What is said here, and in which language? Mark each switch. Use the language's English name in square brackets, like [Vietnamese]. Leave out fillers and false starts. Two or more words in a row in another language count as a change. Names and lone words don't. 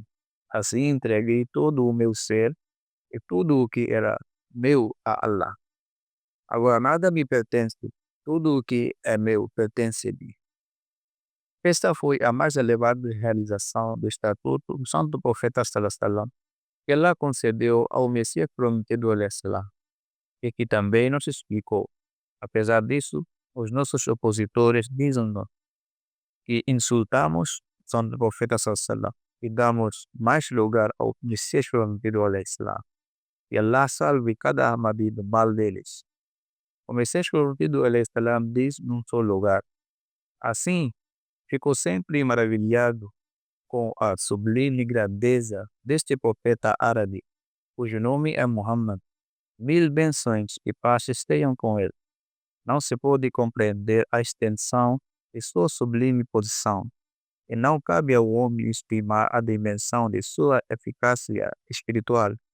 [Portuguese] Assim entreguei todo o meu ser e tudo o que era meu a Allah. Agora nada me pertence, tudo o que é meu pertence-lhe. Esta foi a mais elevada realização do estatuto do santo profeta [Arabic] صلى الله عليه وسلم, [Portuguese] que Allah concedeu ao Messias prometido [Arabic] عليه السلام, [Portuguese] e que também nos explicou. Apesar disso, os nossos opositores dizem-nos que insultamos o santo profeta [Arabic] صلى الله عليه وسلم [Portuguese] e damos mais lugar ao Messias prometido [Arabic] عليه السلام. [Portuguese] E Allah salve cada Ahmadi do mal deles. O Messias prometido [Arabic] عليه السلام [Portuguese] diz num só lugar. Assim, ficou sempre maravilhado com a sublime grandeza deste profeta árabe, cujo nome é Muhammad. Mil bênçãos e paz estejam com ele. Não se pode compreender a extensão de sua sublime posição, e não cabe ao homem estimar a dimensão de sua eficácia espiritual.